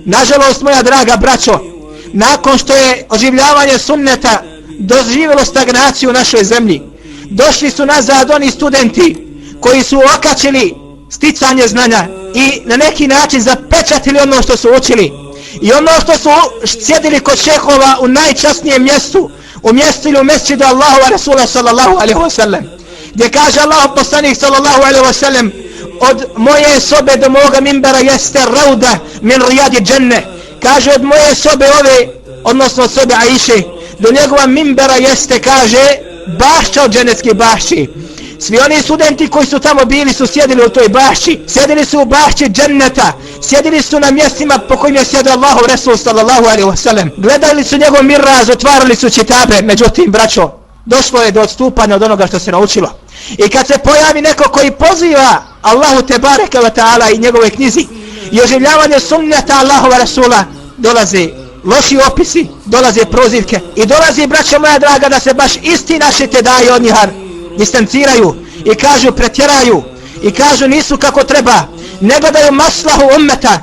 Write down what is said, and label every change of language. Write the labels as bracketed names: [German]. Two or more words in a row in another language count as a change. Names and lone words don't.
[Bosnian] Nažalost, moja draga braćo, nakon što je oživljavanje sunneta doživjelo stagnaciju u našoj zemlji, došli su nazad oni studenti koji su okačili sticanje znanja i na neki način zapečatili ono što su učili i ono što su sjedili kod šehova u najčasnijem mjestu, u mjestu ili u mesčidu Allahova Rasula [Arabic] صلى الله عليه وسلم, [Bosnian] gdje kaže Allahov poslanik [Arabic] صلى الله عليه وسلم: [Bosnian] od moje sobe do moga mimbera jeste [Arabic] روضة من رياض الجنة. [Bosnian] Kaže, od moje sobe ove, odnosno od sobe Aiše, do njegova mimbera jeste, kaže, bašća od dženecke bašći. Svi oni studenti koji su tamo bili su sjedili u toj bašći, sjedili su u bašći dženneta, sjedili su na mjestima po kojim je sjedio Allahov Resul [Arabic] صلى الله عليه وسلم, [Bosnian] gledali su njegov miraz, otvarali su čitabe. Međutim, braćo, došlo je do odstupanja od onoga što se naučilo. I kad se pojavi neko koji poziva Allahu [Arabic] تبارك وتعالى [Bosnian] i njegove knjizi i oživljavanje sunneta Allahova Rasula, dolaze loši opisi, dolaze prozivke i dolazi, braćo moja draga, da se baš isti naši tedaji od njihar distanciraju i kažu pretjeraju i kažu nisu kako treba, ne gledaju maslahu ummeta.